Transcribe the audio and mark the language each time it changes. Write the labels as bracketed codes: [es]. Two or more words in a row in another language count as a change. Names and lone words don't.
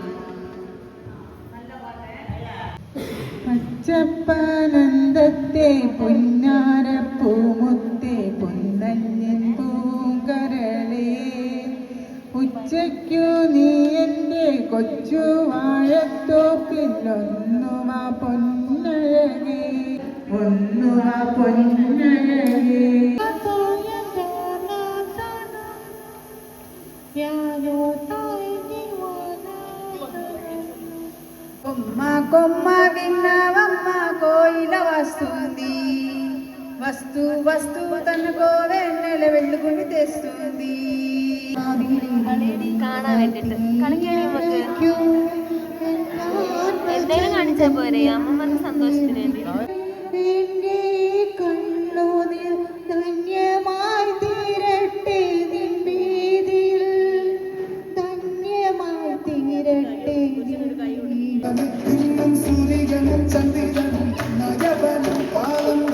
[ml] പച്ചപ്പനന്ദത്തെ പൊന്നാരപ്പൂമുത്തെ പൊന്നഞ്ഞൻ പൂങ്കരളേ ഉച്ചയ്ക്കു നീ എൻ്റെ കൊച്ചു വാഴത്തോപ്പിലൊന്നുമാ പൊന്നഴകേ ഒന്നുമാ പൊന്നഴകേ [te] కొమ్మ కొమ్మ విన్నవమ్మ కోయిల వస్తుంది వస్తూ వస్తూ తనకో వెన్నెల వెళ్ళుకుని తెస్తుంది [ml] കാണാൻ വേണ്ടിട്ട് കളിക്കണേ നമുക്ക് എന്തായാലും കാണിച്ചാ പോരെ അമ്മമാർക്ക് സന്തോഷത്തിന് വേണ്ടി. കണ്ണൂതിൽ ധന്യമായി തീരട്ടെ നിൻ വീതിയിൽ ധന്യമായി തീരട്ടെ സൂര്യനും ചന്ദ്രനും നജവനും പാലം